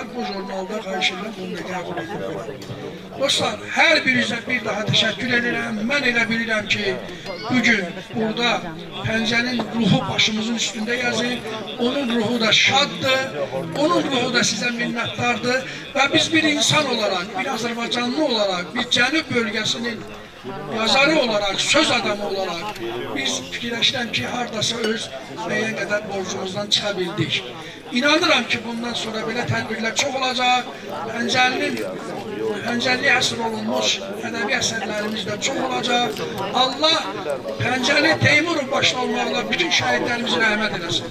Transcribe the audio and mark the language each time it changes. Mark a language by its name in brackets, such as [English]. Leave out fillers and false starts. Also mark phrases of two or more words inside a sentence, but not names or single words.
[Azerbaijani] Bu jurnalda xahiş edirəm, bunu da qəbul edirəm. Dostlar, hər birinizə bir daha təşəkkür edirəm. Mən elə bilirəm ki, bugün burada Pəncəlinin ruhu başımızın üstündə yazır. Onun ruhu da şaddır. Onun ruhu da sizə minnətdardır. Və biz [Turkish] bir insan olarak, [Azerbaijani] bir Azərbaycanlı olarak, bir Cənub bölgesinin yazarı olarak, söz adamı olarak biz fikirləşirəm ki, hardasa öz müəyyən qədər borcumuzdan çıxa bildik. İnanıram ki, bundan sonra belə tədbirlər çox olacaq. Pəncəliyə əsr olunmuş ədəbi əsərlərimiz də çox olacaq. Allah Pəncəli Teymurov başda olmaqla bütün şəhidlərimizi rəhmət eləsin.